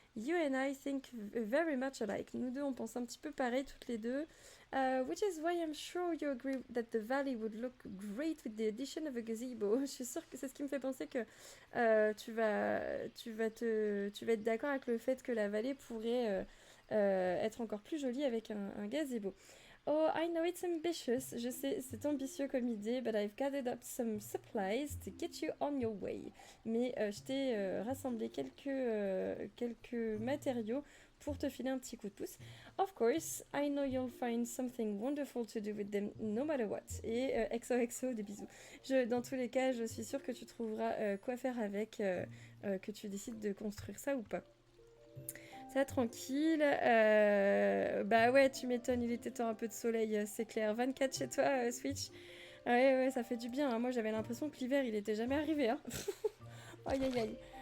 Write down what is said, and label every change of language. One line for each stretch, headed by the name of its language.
English: You and I think very much alike.
French: Nous deux, on pense un petit peu pareil toutes les deux.
English: Which is why I'm sure you agree that the valley would look great with the addition of a gazebo.
French: Je suis sûre que c'est ce qui me fait penser que tu vas être d'accord avec le fait que la vallée pourrait être encore plus jolie avec un gazebo.
English: Oh, I know it's ambitious.
French: Je sais, c'est ambitieux comme idée,
English: but I've gathered up some supplies to get you on your way.
French: Mais je t'ai rassemblé quelques matériaux pour te filer un petit coup de pouce.
English: Of course, I know you'll find something wonderful to do with them no matter what.
French: Et XOXO, des bisous. Dans tous les cas, je suis sûre que tu trouveras quoi faire avec, que tu décides de construire ça ou pas. Ça tranquille. Bah ouais, tu m'étonnes, il était temps un peu de soleil, c'est clair. 24 chez toi, Switch. Ouais, ça fait du bien. Hein. Moi, j'avais l'impression que l'hiver, il était jamais arrivé. Hein. Aïe, aïe, aïe.